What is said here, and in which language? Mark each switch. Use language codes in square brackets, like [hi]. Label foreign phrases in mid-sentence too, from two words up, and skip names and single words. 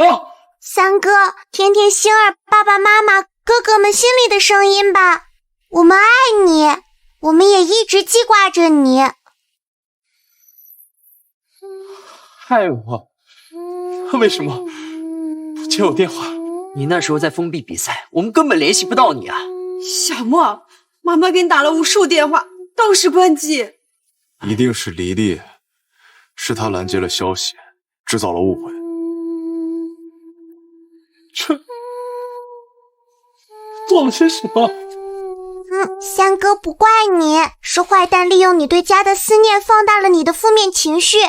[zh] 三哥，听听星儿爸爸妈妈、哥哥们心里的声音吧。我们爱你，我们也一直记挂着你。害我？为什么不接我電話？你那時候在封閉比賽，我們根本聯繫不到你啊！小莫，媽媽給你打了無數電話，都是關機。一定是黎黎，是她攔截了消息，製造了誤會。這做了些什麼？三哥不怪你，是壞蛋利用你對家的思念放大了你的負面情緒。